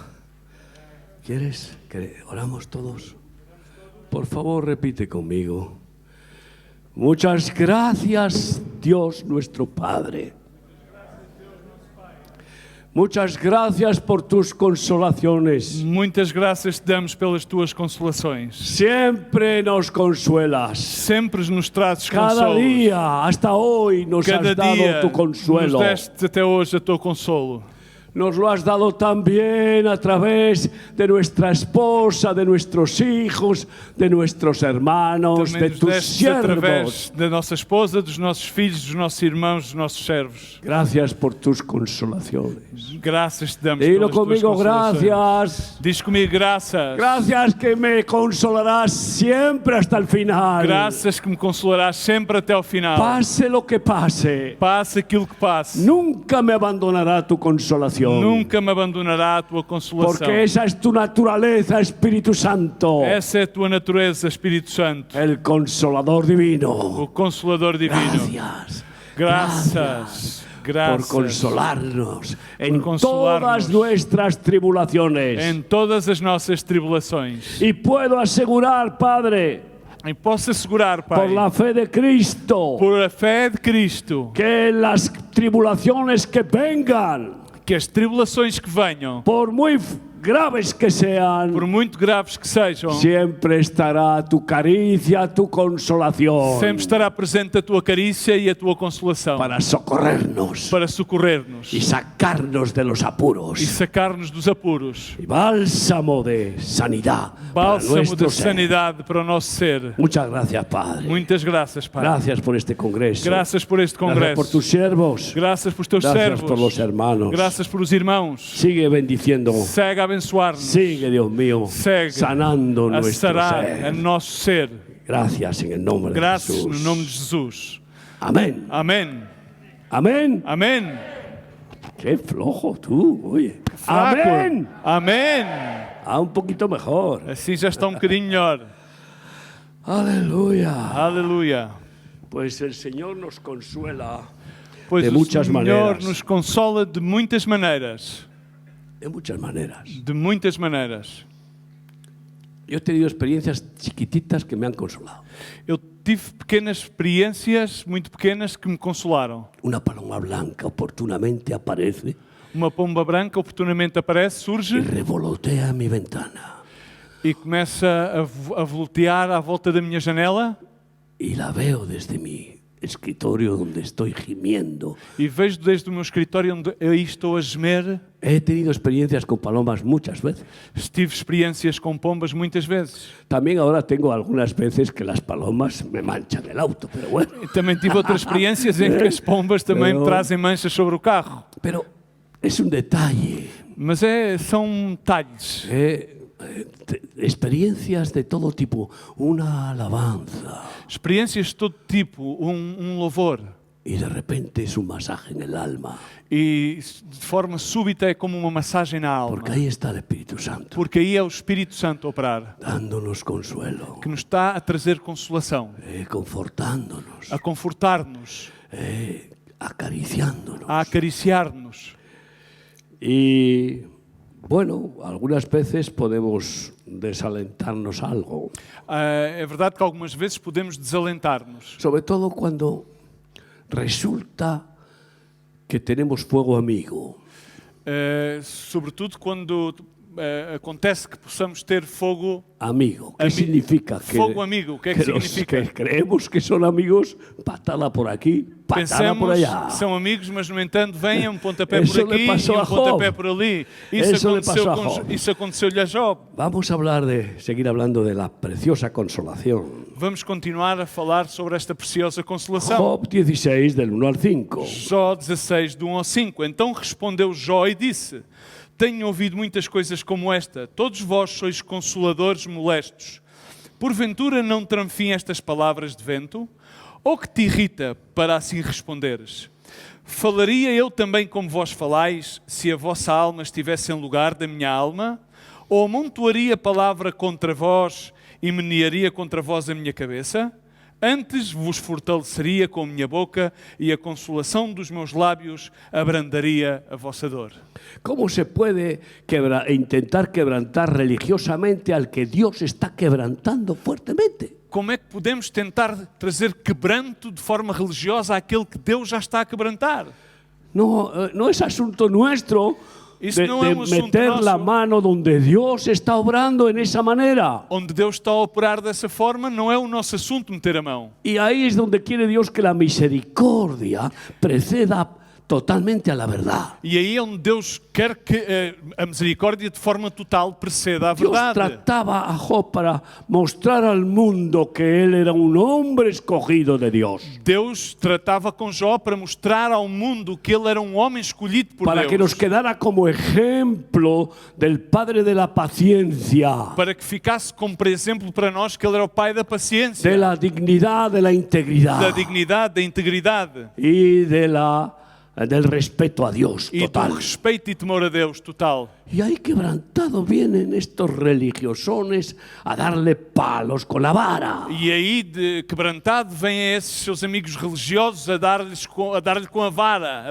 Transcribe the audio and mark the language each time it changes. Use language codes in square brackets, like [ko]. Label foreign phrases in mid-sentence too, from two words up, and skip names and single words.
[es] ¿Quieres que oramos todos? Por favor, repite conmigo. Muchas gracias, Dios nuestro Padre. Muchas gracias por tus consolaciones. [pt] Muitas graças te damos pelas tuas consolações. [es] Siempre nos consuelas. [pt] Sempre nos trazes Cada consolo. [es] día, hasta hoy, nos [pt] Cada [es] has dado [pt] dia [es] tu consuelo. [pt] nos deste até hoje a teu consolo. [es] Nos lo has dado también a través de nuestra esposa, de nuestros hijos, de nuestros hermanos, [pt] Também [es] de [pt] nos [es] tus [pt] deste através [es] siervos. [pt] da nossa esposa, dos nossos filhos, dos nossos irmãos, dos nossos servos. [es] Gracias por tus consolaciones. [pt] Graças te damos [es] Dilo [pt] pelas tuas [es] conmigo, [pt] consolações. [es] gracias. [pt] Diz comigo, graças. [es] Gracias que me consolarás siempre hasta el final. [pt] Graças que me consolarás sempre até ao final. [es] Pase lo que pase, [pt] Passe aquilo que passe. [es] nunca me abandonará tu consolación. [pt] Nunca me abandonará a tua consolação. [es] Porque esa es tu naturaleza, Espíritu Santo. [pt] Essa é a tua natureza, Espírito Santo. [es] El consolador divino. [pt] O Consolador Divino. [es] Gracias. [pt] Graças. [es] Por [pt] Graças. [es] consolarnos en [pt] consolarnos. [es] todas nuestras tribulaciones. [pt] Em todas as nossas tribulações. [es] Y puedo asegurar, Padre, [pt] E posso assegurar, Pai, [es] por la fe de Cristo, [pt] por a fé de Cristo, [es] que las tribulaciones que vengan, [pt] que as tribulações que venham, [es] por muy graves que sean, [pt] por muito graves que sejam, [es] siempre estará tu caricia, tu consolación [pt] sempre estará presente a tua carícia e a tua consolação [es] para socorrernos [pt] para socorrer-nos [es] y sacarnos de los [pt] e [es] apuros. [pt] sacar-nos dos apuros. [es] Y bálsamo de sanidad para [pt] Bálsamo [es] nuestro [pt] de [es] ser. [pt] sanidade para o nosso ser. [es] Muchas gracias, Padre. [pt] Muitas graças, Pai. [es] Gracias por este congreso. [pt] Graças por este [es] Gracias [pt] congresso. [es] por tus siervos. [pt] Graças por teus [es] Gracias [pt] servos. [es] por los hermanos. [pt] Graças por os irmãos. [es] Sigue bendiciendo. [pt] Segue a abençoar-nos. [es] Sigue, Dios mío, [pt] Segue [es] sanando [pt] a [es] nuestro [pt] sarar a [es] ser. [pt] nosso ser. [es] Gracias en el nombre de [pt] Graças [es] Jesús. [pt] no nome de Jesus. [es] Amén. [pt] Amém. [es] Amén. [pt] Amém. [es] Qué flojo tú, oye. [pt] Fraco. [es] Amén. [pt] Amém. [es] Un poquito mejor. [pt] Assim já está bocadinho melhor. [es] Aleluya. [pt] Aleluia. [es] Pues el Señor nos consuela [pt] Pois de o muitas Senhor maneiras. nos consola de muitas maneiras. [es] de muchas maneras. [pt] De muitas maneiras. [es] Yo he tenido experiencias chiquititas que me han consolado. [pt] Eu tive pequenas experiências, muito pequenas, que me consolaram. [es] Una paloma blanca oportunamente aparece [pt] Uma pomba branca oportunamente aparece, [es] y [pt] surge [es] revolotea en mi ventana. [pt] e começa a voltear à volta da minha janela [es] Y la veo desde mi escritorio donde estoy gimiendo. [pt] e vejo desde o meu escritório onde eu estou a gemer. [es] He tenido experiencias con palomas muchas veces. [pt] Tive experiências com pombas muitas vezes. [es] También ahora tengo algunas veces que las palomas me manchan el auto, pero bueno. [pt] E também tive outras experiências em que as pombas também me trazem manchas sobre o carro. [es] Pero es un detalle. [pt] Mas são detalhes. [es] Experiencias de todo tipo. Una alabanza. [pt] Experiências de todo tipo, louvor. [es] Y de repente es un masaje en el alma. [pt] E de forma súbita é como uma massagem na alma. [es] Porque ahí está el Espíritu Santo. [pt] Porque aí é o Espírito Santo a operar, [es] Dándonos consuelo. [pt] que nos está a trazer consolação, [es] Confortándonos. [pt] a confortar-nos, [es] Acariciándonos. [pt] a acariciar-nos. [es] Y bueno, algunas veces podemos desalentarnos algo. [pt] É verdade que algumas vezes podemos desalentar-nos, [es] Sobre todo cuando resulta que tenemos fuego amigo. [pt] sobretudo quando acontece que possamos ter fogo [es] Amigo. ¿Qué significa? [pt] Fogo amigo, o que é que [es] los [pt] significa? [es] que creemos que son amigos, patada por aquí, patada por [pt] Pensamos [es] allá. [pt] que são amigos, mas no entanto vêm um pontapé [es] Eso [pt] por [es] le [pt] aqui e [es] pasó a [pt] um pontapé [es] Job. [pt] por ali. [es] Eso le pasó a Job. [pt] Isso aconteceu-lhe a Job. [es] Vamos a seguir hablando de la preciosa consolación. [pt] Vamos continuar a falar sobre esta preciosa consolação. [es] Job 16, del 1 al 5. [pt] Jó 16, do 1 ao 5. Então respondeu Jó e disse: Tenho ouvido muitas coisas como esta. Todos vós sois consoladores molestos. Porventura não tramfim estas palavras de vento? Ou que te irrita para assim responderes? Falaria eu também como vós falais, se a vossa alma estivesse em lugar da minha alma? Ou amontoaria palavra contra vós e menearia contra vós a minha cabeça? Antes vos fortaleceria com a minha boca e a consolação dos meus lábios abrandaria a vossa dor. [es] ¿Cómo se puede intentar quebrantar religiosamente al que Dios está quebrantando fuertemente? [pt] Como é que podemos tentar trazer quebranto de forma religiosa àquele que Deus já está a quebrantar? [es] No, no es asunto nuestro [pt] Isso [es] de [pt] não é um assunto [es] meter la [pt] nosso. [es] mano donde Dios está obrando en esa manera. [pt] Onde Deus está a operar dessa forma, não é o nosso assunto meter a mão. [es] Y ahí es donde quiere Dios que la misericordia preceda totalmente a la verdad. [pt] E aí é onde Deus quer que a misericórdia de forma total preceda à [es] Dios [pt] verdade. [es] trataba a Job para mostrar al mundo que él era un hombre escogido de Dios. [pt] Deus tratava com Jó para mostrar ao mundo que ele era um homem escolhido por [es] Para [pt] Deus. [es] que nos quedara como ejemplo del Padre de la paciencia, [pt] Para que ficasse como por exemplo para nós que ele era o pai da paciência, [es] de la dignidad, de la [pt] da [es] integridad [pt] dignidade, da integridade [es] y del respeto a Dios [pt] e do [es] total. [pt] respeito e temor a Deus total. [es] Y ahí quebrantado vienen estos religiosones a darle palos con la vara. [pt] E aí, quebrantado, vêm esses seus amigos religiosos a dar-lhe com a vara, a